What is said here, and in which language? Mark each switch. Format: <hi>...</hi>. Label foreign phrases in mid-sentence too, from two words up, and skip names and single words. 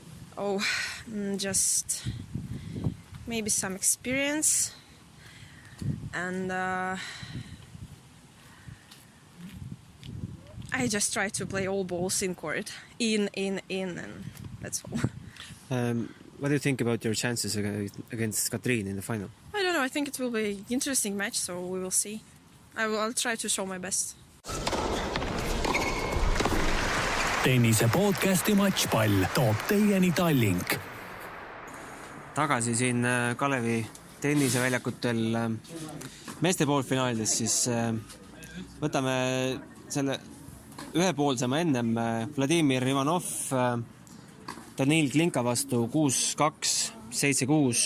<en>Just maybe some experience and I just try to play all balls in court, in, and that's all. What do you think about your chances against Katrin in the final? I don't know, I think it will be an interesting match, so we will see. I'll try to show my best.</en> <et>Tennise podcasti Matšpall toob teieni Tallink. Tagasi siin Kalevi tenniseväljakutel meeste poolfinaalides, siis võtame selle ühepoolsema ennem Vladimir Ivanov Danil Klinka vastu 6-2, 7-6.</et>